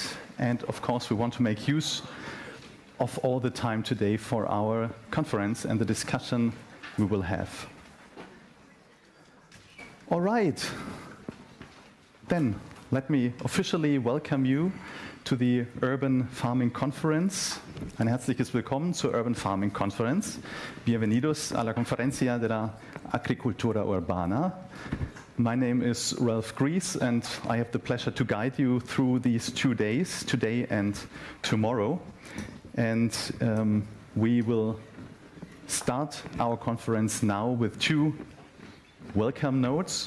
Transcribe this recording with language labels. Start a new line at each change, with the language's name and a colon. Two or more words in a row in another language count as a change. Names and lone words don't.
English: And of course, we want to make use of all the time today for our conference and the discussion we will have. All right. Then let me officially welcome you to the Urban Farming Conference.
German: Ein herzliches Willkommen zur Urban Farming Conference.
Spanish: Bienvenidos a la Conferencia de la Agricultura Urbana.
English: My name is Ralph Gries, and I have the pleasure to guide you through these 2 days, today and tomorrow. And we will start our conference now with 2 welcome notes.